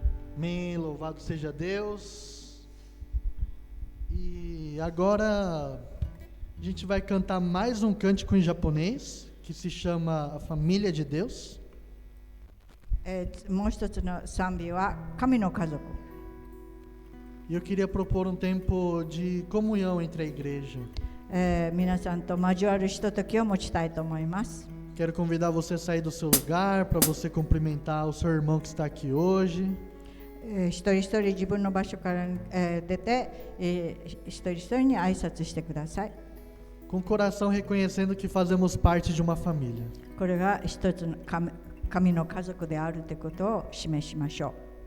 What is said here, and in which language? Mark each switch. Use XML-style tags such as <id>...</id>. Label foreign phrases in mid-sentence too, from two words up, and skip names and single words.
<pt>Amém, louvado seja Deus. E agora a gente vai cantar mais um cântico em japonês, que se chama A Família de Deus.</pt> <ja>もう一つの賛美は神の家族。</ja> <pt>E eu queria propor um tempo de comunhão entre a igreja.</pt> <ja>皆さんと交わるひとときを持ちたいと思います。</ja> <pt>Quero convidar você a sair do seu lugar para você cumprimentar o seu irmão que está aqui hoje.</pt> <ja>一人一人自分の場所から、出て、一人一人に挨拶してください。</ja> <pt>Com o coração reconhecendo que fazemos parte de uma família.</pt> <ja>これが一つの神の家族であるということを示しましょう。</ja>